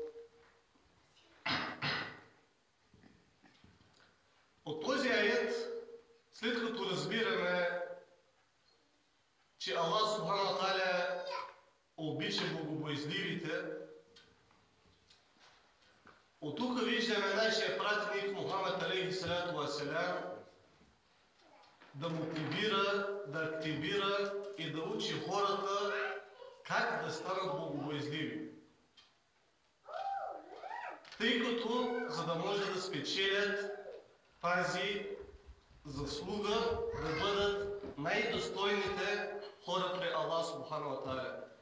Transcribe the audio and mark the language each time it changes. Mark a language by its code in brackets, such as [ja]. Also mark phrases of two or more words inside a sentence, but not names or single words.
[bg] От този аят, след като разбираме, че [ar] الله سبحانه وتعالى [bg] обича богобоязливите, от тук виждаме нашия пратеник Мухамед [ar] عليه الصلاة والسلام [bg] да мотивира, да активира и да учи хората как да станат богобоязливи. Тъй като, за да може да спечелят тази заслуга, да бъдат най-достойните хора при [ar] الله سبحانه وتعالى.